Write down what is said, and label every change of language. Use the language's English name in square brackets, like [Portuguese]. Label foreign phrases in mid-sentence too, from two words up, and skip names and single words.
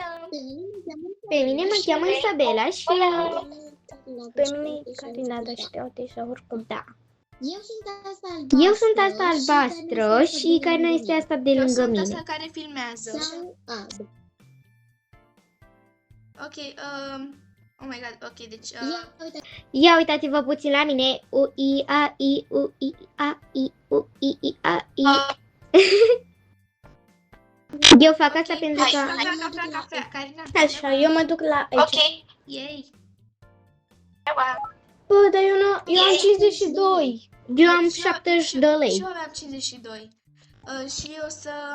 [Romanian] Pe mine mă cheamă Isabela și Pe mine e Carina, dar știau deja oricum. da. Eu sunt asta albastră și Carina este asta de Eu lângă sunt mine. asta care filmează. [English] Ok, oh my god, [Romanian] ok, deci... Ia uitați-vă puțin la mine. U I A I U I A I U I A I. Eu fac asta pentru că Cafea, Carina. Așa, eu mă duc la aici. Yay. Bă, dar eu am 52. eu am 70 de lei. Și eu aveam 52. Și eu să...